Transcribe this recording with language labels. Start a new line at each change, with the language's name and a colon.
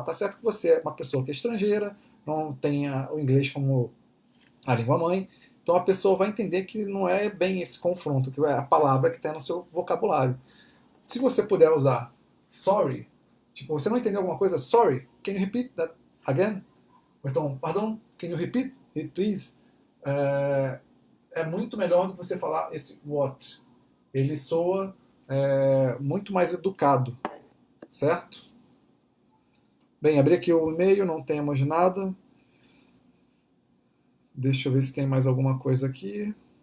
Portuguese: Tá certo que você é uma pessoa que é estrangeira, não tem o inglês como a língua mãe, então a pessoa vai entender que não é bem esse confronto, que é a palavra que está no seu vocabulário. Se você puder usar sorry, tipo, você não entendeu alguma coisa,
English: sorry, can you repeat that again? Ou então, pardon, can you repeat it please?
Portuguese: É, é muito melhor do que você falar esse what. Ele soa muito mais educado, certo? Bem, abri aqui o e-mail, não temos nada. Deixa eu ver se tem mais alguma coisa aqui.